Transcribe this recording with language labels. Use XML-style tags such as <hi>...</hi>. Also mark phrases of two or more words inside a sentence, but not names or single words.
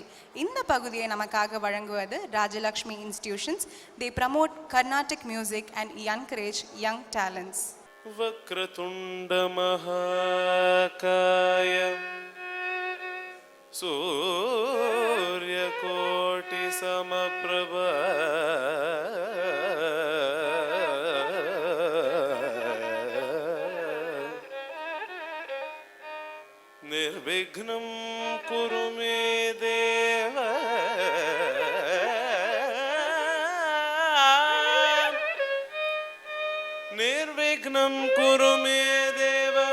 <ta>இந்த பகுதியை நமக்காக வழங்குவது ராஜலக்ஷ்மி இன்ஸ்டிடியூஷன்ஸ்.</ta> <en>They promote Carnatic music and encourage young talents.</en> <sa>वक्रतुण्ड महाकाय सूर्य कोटि समप्रभ निर्विघ्नं कुरु मे देव निर्विघ्नं कुरु मे देव</sa>